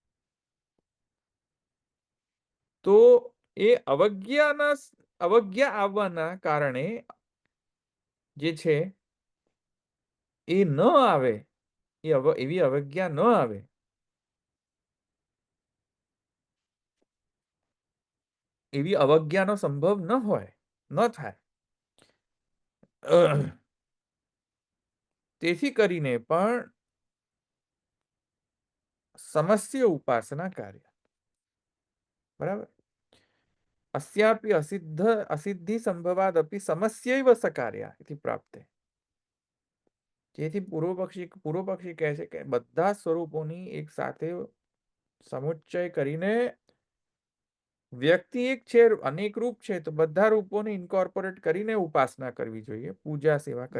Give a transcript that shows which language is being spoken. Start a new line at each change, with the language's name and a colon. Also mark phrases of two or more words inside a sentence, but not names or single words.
Gujarati: તો એ અવજ્ઞા આવવાના કારણે જે છે એ ન આવે, એવી અવજ્ઞા ન આવે, એવી અવજ્ઞાનો સંભવ ન હોય, ન થાય. તેથી કરીને પણ સમસ્યા ઉપાસના કાર્ય. બરાબર.
Sanskrit: अस्यापि असिद्धि संभवादपि समस्यैव सकार्या इति प्राप्ते.
Gujarati: જેથી પૂર્વ પક્ષી કહે છે કે બધા સ્વરૂપોની એક સાથે સમુચ્ચય કરીને, વ્યક્તિ એક છે, અનેક રૂપ છે, તો બધા રૂપોને ઇન્કોર્પોરેટ કરીને ઉપાસના કરવી જોઈએ, પૂજા સેવા કરવી.